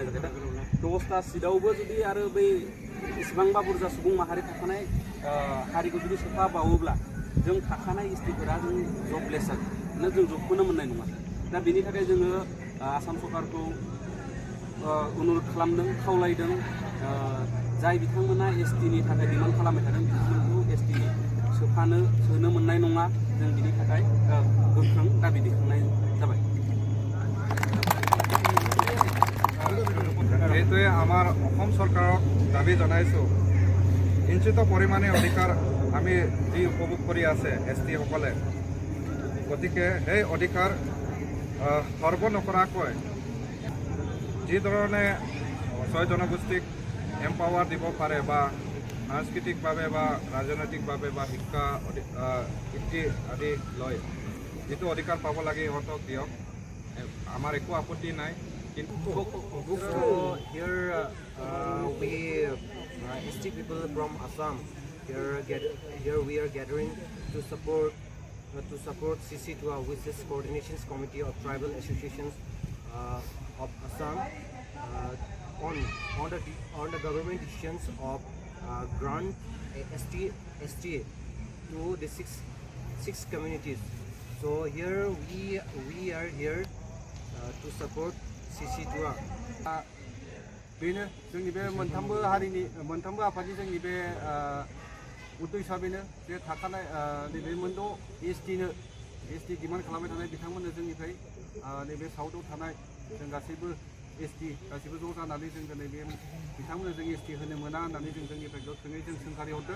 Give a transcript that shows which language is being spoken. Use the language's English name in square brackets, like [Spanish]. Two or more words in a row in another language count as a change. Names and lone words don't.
[Bodo] जाखायो दा 10टा सिटआवबो जुदि आरो बै इसेबांबा बुरजा सुबुं माहारि थाखानाय हारिखौ जुदि सोफाबावोब्ला जों थाखानाय एसटीफोरा जों जबलेस जागोन जों जबखौनो मोननाय नङा दा बेनि थाखाय जोङो आसाम सरकारखौ अनुरोध खालामदों खावलायदों जाय बिथांमोना एसटीनि थाखाय डिमान्ड खालामबाय थादों बिथांमोनखौ एसटी सोनो मोननाय नङा जों बिनि थाखाय गोख्रों दाबि दैखांनाय जाबाय [Assamese] এইটোৱে আমাৰ অসম চৰকাৰক দাবী জনাইছোঁ কিঞ্চিত পৰিমাণে অধিকাৰ আমি যি উপভোগ কৰি আছে এছ টিসকলে, গতিকে সেই অধিকাৰ সৰ্ব নকৰাকৈ যিধৰণে 6 জনগোষ্ঠীক এম্পাৱাৰ দিব পাৰে বা সাংস্কৃতিকভাৱে বা ৰাজনৈতিকভাৱে বা শিক্ষা বৃত্তি আদি লৈ যিটো অধিকাৰ পাব লাগে ইহঁতক দিয়ক, আমাৰ একো আপত্তি নাই। কিন্তু [English] here we ST people from Assam here we are gathering to support CC2A, which is Coordination Committee of Tribal Associations of Assam, on the government decisions of grant STA to the six communities. So here we are here to support CC2A. [Bodo] बेनो जोंनि बे मोनथामबो हारिनि मोनथामबो आफादनि जोंनि बे उद्देश्यआ बेनो जे थाखानाय नैबे मोनद' एसटि डिमान्ड खालामबाय थानाय बिथांमोननो जोंनिफ्राय नैबे साउथआव थानाय जों गासैबो एसटि गासैबो ज' जानानै जों दिनै बे बिथांमोननो जों एसटि होनो मोना होननानै जों जोंनिफ्राय गोख्रोङै जों सोंखारि हरदों।